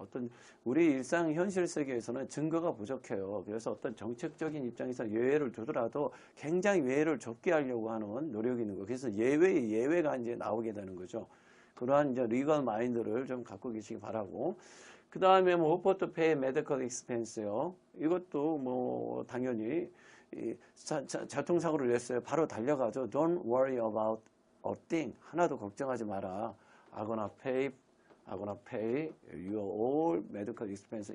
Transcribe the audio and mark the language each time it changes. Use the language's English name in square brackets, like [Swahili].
[Korean] 어떤 우리 일상 현실 세계에서는 증거가 부족해요. 그래서 어떤 정책적인 입장에서 예외를 두더라도 굉장히 예외를 좁게 하려고 하는 노력이 있는 거. 그래서 예외가 이제 나오게 되는 거죠. 그러한 이제 리걸 마인드를 좀 갖고 계시기 바라고. 그 다음에 뭐 [English] offer to pay medical expense [Korean] 요. 이것도 뭐 당연히 자통사고를 냈어요. 바로 달려가죠. [English] Don't worry about a thing. [Korean] 하나도 걱정하지 마라. [English] I'm gonna pay your all medical expense.